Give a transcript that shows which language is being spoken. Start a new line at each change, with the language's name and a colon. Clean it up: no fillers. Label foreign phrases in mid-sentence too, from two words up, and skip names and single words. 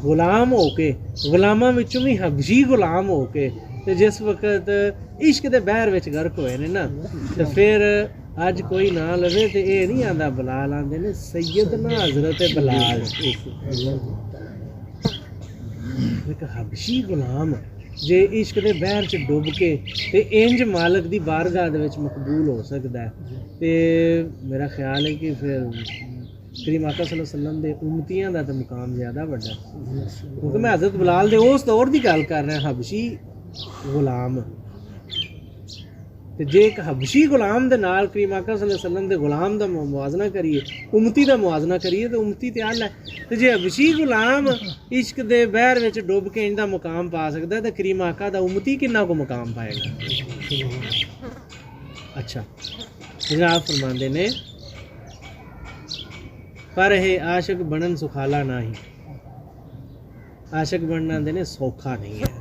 Punjabi: غلام ہو کے غلاماں وچوں بھی حبشی غلام ہو کے تے جس وقت عشق دے بحر وچ غرق ہوئے نے نا، تے پھر اج کوئی نا لوے تے یہ نہیں آندا بلال، آندے نے سیدنا حضرت بلال. ایک حبشی غلام جے عشق دے بحر چ ڈب کے تے انج مالک دی بارگاہ دے وچ مقبول ہو سکدا ہے، تے میرا خیال ہے کہ پھر کریم آقا
Arabic: صلى الله عليه وسلم
Punjabi: دے امتیاں دا تے مقام زیادہ بڑا، کیونکہ میں حضرت بلال دے اس دور دی گل کر رہا، حبشی غلام. تے جے ایک حبشی غلام دے نال کریم آقا
Arabic: صلى الله عليه وسلم
Punjabi: دے غلام دا موازنہ کریے، امتی دا موازنہ کریے، تو امتی تے ال ہے. تے جے حبشی غلام عشق دے بحر وچ ڈب کے اندا مقام پا سکدا ہے، تے کریم آقا دا امتی کنا کو مقام پائے گا. اچھا، جناب فرماندے نے پر ہے عاشق بنن سکھالا نہیں، عاشق بننا دینے سوکھا نہیں ہے.